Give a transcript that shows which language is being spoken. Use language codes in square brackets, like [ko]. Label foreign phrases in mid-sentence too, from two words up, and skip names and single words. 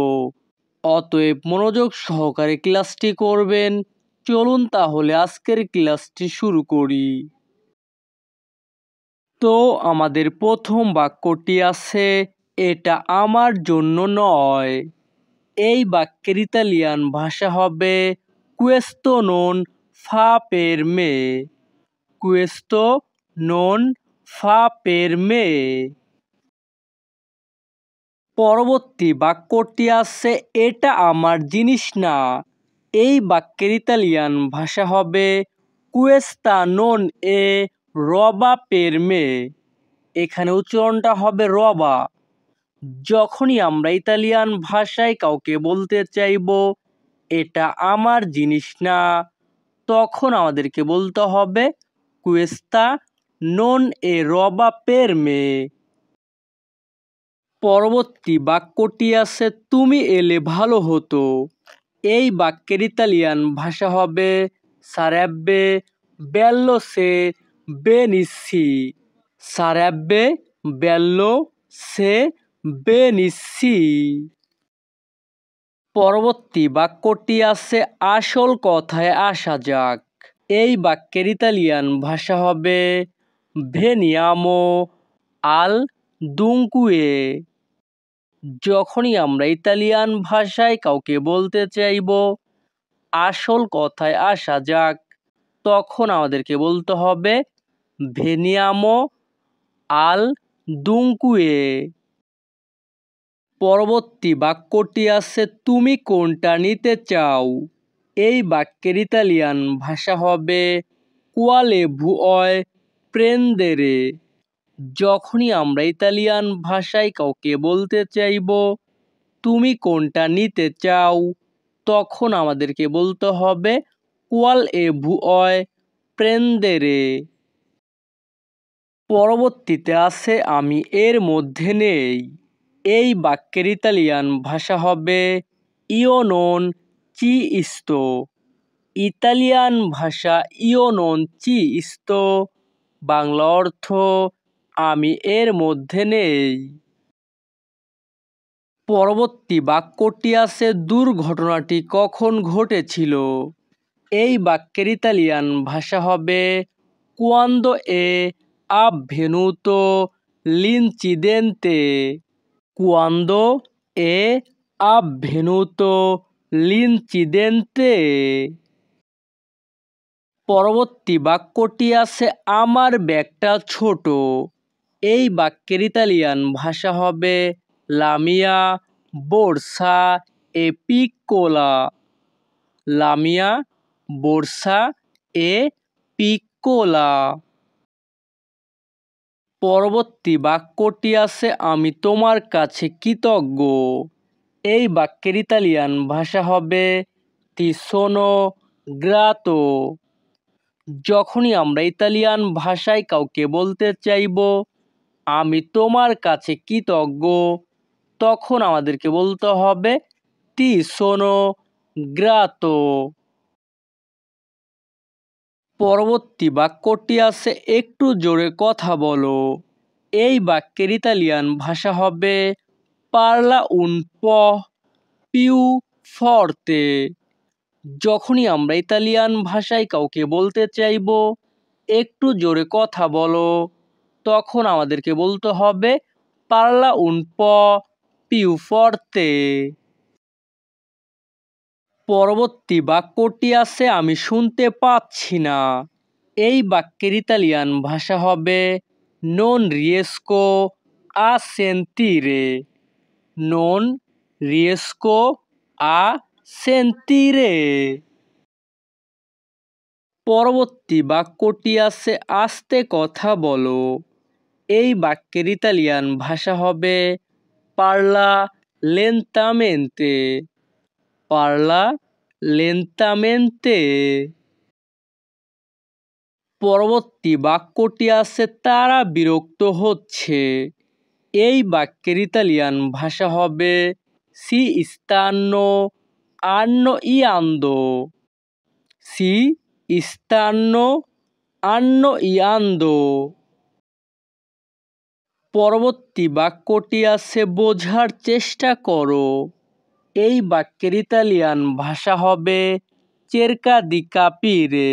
[bn] অতএব মনোযোগ সহকারে ক্লাসটি করবেন। চলুন তাহলে আজকের ক্লাসটি শুরু করি। তো আমাদের প্রথম বাক্যটি আছে, এটা আমার জন্য নয়। এই বাক্যের ইতালিয়ান ভাষা হবে [it] questo non fa per me। questo non fa per me। [bn] পরবর্তী বাক্যটি আছে, এটা আমার জিনিস না। এই বাক্যের ইতালিয়ান ভাষা হবে [it] questa non è roba per me। [bn] এখানে উচ্চারণটা হবে রবা। যখনই আমরা ইতালিয়ান ভাষায় কাউকে বলতে চাইবো এটা আমার জিনিস না, তখন আমাদেরকে বলতে হবে [it] questa non è roba per me। [bn] পরবর্তী বাক্যটি আছে, তুমি এলে ভালো হতো। এই বাক্যের ইতালিয়ান ভাষা হবে [it] sarebbe bello se venissi। sarebbe bello se venissi। [bn] পরবর্তী বাক্যটি আছে, আসল কথায় আসা যাক। এই বাক্যের ইতালিয়ান ভাষা হবে [it] veniamo al dunque। [bn] যখনই আমরা ইতালিয়ান ভাষায় কাউকে বলতে চাইবো আসল কথায় আসা যাক, তখন আমাদেরকে বলতে হবে [it] veniamo al dunque। [bn] পরবর্তী বাক্যটি আছে, তুমি কোনটা নিতে চাও। এই বাক্যের ইতালিয়ান ভাষা হবে [it] quale vuoi prendere। [bn] যখনই আমরা ইতালিয়ান ভাষায় কাউকে বলতে চাইবো তুমি কোনটা নিতে চাও, তখন আমাদেরকে বলতে হবে [it] quale vuoi prendere। [bn] পরবর্তীতে আছে, আমি এর মধ্যে নেই। এই বাক্যের ইতালিয়ান ভাষা হবে [it] io non ci sto। [bn] ইতালিয়ান ভাষা [it] io non ci sto, [bn] বাংলা অর্থ আমি এর মধ্যে নেই। পরবর্তী বাক্যটি আছে, দুর্ঘটনাটি কখন ঘটেছিল। এই বাক্যের ইতালিয়ান ভাষা হবে [it] quando è avvenuto l'incidente। quando è avvenuto l'incidente। [bn] পরবর্তী বাক্যটি আছে, আমার ব্যাগটা ছোট। এই বাক্যের ইতালিয়ান ভাষা হবে [it] la mia borsa è piccola। la mia borsa è piccola। [bn] পরবর্তী বাক্যটি আছে, আমি তোমার কাছে কৃতজ্ঞ। এই বাক্যের ইতালিয়ান ভাষা হবে [it] ti sono grato। [bn] যখনই আমরা ইতালিয়ান ভাষায় কাউকে বলতে চাইবো আমি তোমার কাছে কৃতজ্ঞ, তখন আমাদেরকে বলতে হবে [it] ti sono grato। [bn] পরবর্তী বাক্যটি আছে, একটু জোরে কথা বলো। এই বাক্যের ইতালিয়ান ভাষা হবে [it] parla un po' più forte। [bn] যখনই আমরা ইতালিয়ান ভাষায় কাউকে বলতে চাইবো একটু জোরে কথা বলো, তখন আমাদেরকে বলতে হবে [it] parla un po' più forte। [bn] পরবর্তী বাক্যটি আছে, আমি শুনতে পাচ্ছি না। এই বাক্যের ইতালিয়ান ভাষা হবে [it] non riesco a sentire। non riesco a sentire। [bn] পরবর্তী বাক্যটি আছে, আস্তে কথা বলো। এই বাক্যের ইতালিয়ান ভাষা হবে [it] parla lentamente। parla lentamente। [bn] পরবর্তী বাক্যটি আছে, তারা বিরক্ত হচ্ছে। এই বাক্যের ইতালিয়ান ভাষা হবে [it] si stanno hanno iando. সি stanno hanno iando। [bn] পরবর্তী বাক্যটি আছে বোঝার চেষ্টা করো। এই বাক্যের ইতালিয়ান ভাষা হবে [it] cerca di capire.